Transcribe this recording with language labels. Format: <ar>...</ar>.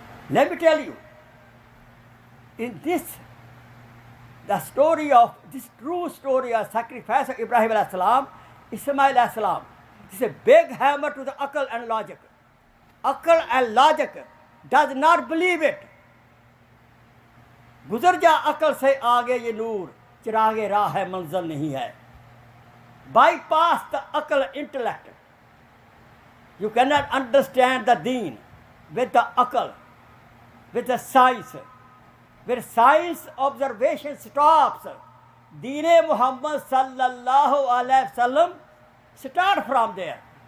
<en>Let me tell you, in this, the story of, this true story of sacrifice of Ibrahim alayhi salam, Ismail alayhi salam, this is a big hammer to the Akal and logic. Akal and logic does not believe it.</en> <ur>گزر جا عقل سے آگے یہ نور, چراغ راہ ہے منزل نہیں ہے.</ur> <en>Bypass the akal intellect. You cannot understand the deen with the akal, with the science. Where science observation stops, Deen Muhammad sallallahu alaihi wasallam start from there.</en>